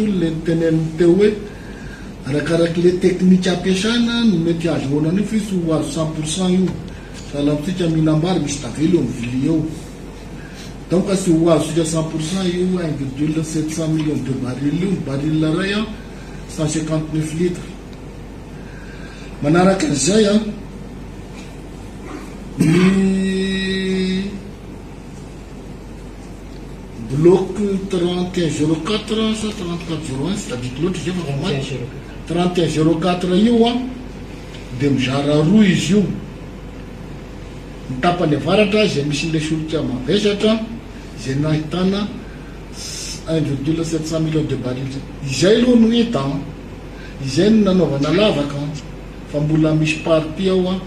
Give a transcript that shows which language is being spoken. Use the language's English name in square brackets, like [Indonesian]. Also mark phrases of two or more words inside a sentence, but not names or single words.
[Malagasy] le teneniny teo hoe arakaraky le teknika ampiasana no mety azo honana io fisy ho azo 100% io sahalantsika mihinambary misy tavelo eo mivily eo donc sy ho azo sika 100% io 1,700 [French] millions de baril [Malagasy] io baril ray a 159 litres manaraka an'izay a ny bloc 3104 sa 3401 [French] c'est-à-dire l'autre j'ai pas [Malagasy] 3104 io a de mizara roa izy io mitapany avaratra zay misy le solika mavesatra zay nahitana 1,700 [French] millions de baril [Malagasy] izay aloha no hita izay no nanaovana lavaka fa mbola misy parti ao a